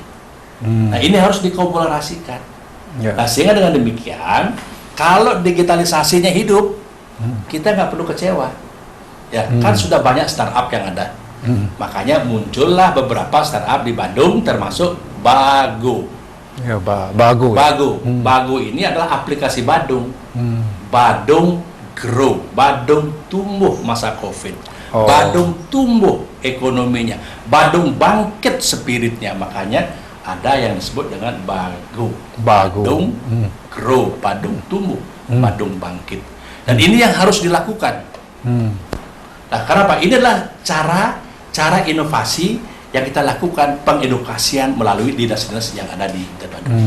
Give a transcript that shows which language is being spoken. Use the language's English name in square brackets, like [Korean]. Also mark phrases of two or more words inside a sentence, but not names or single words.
[Indonesian] Nah ini harus dikomunikasikan. Nah sehingga dengan demikian kalau digitalisasinya hidup kita nggak perlu kecewa. Ya kan sudah banyak startup yang ada. Makanya muncullah beberapa startup di Bandung termasuk Bago. Bago ini adalah aplikasi Badung. Badung Grow, Badung tumbuh masa COVID. Badung tumbuh ekonominya. Badung bangkit spiritnya. Makanya ada yang disebut dengan Bago. Badung Grow, Badung tumbuh, Badung bangkit. Dan ini yang harus dilakukan. Nah, kenapa? Ini adalah cara inovasi yang kita lakukan, pengedukasian melalui dinas-dinas yang ada di Badung.